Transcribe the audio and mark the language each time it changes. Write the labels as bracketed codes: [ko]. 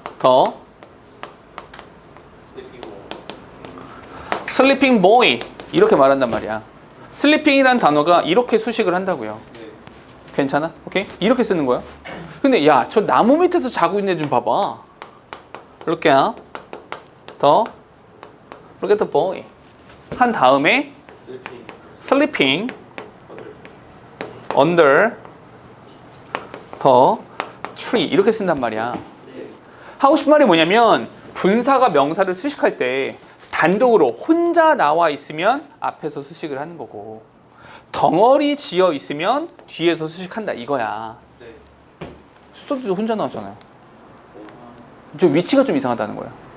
[en] 더 sleeping boy [ko] 이렇게 말한단 말이야. sleeping이라는 단어가 이렇게 수식을 한다고요. 괜찮아? 오케이? 이렇게 쓰는 거야. 근데 야 저 나무 밑에서 자고 있는 애 좀 봐봐. 이렇게요. [en] 더 look at the boy [ko] 한 다음에 [en] sleeping under the tree [ko] 이렇게 쓴단 말이야. 하고 싶은 말이 뭐냐면 분사가 명사를 수식할 때 단독으로 혼자 나와 있으면 앞에서 수식을 하는 거고 덩어리 지어 있으면 뒤에서 수식한다 이거야. 스터디도 혼자 나왔잖아요. 좀 위치가 좀 이상하다는 거야.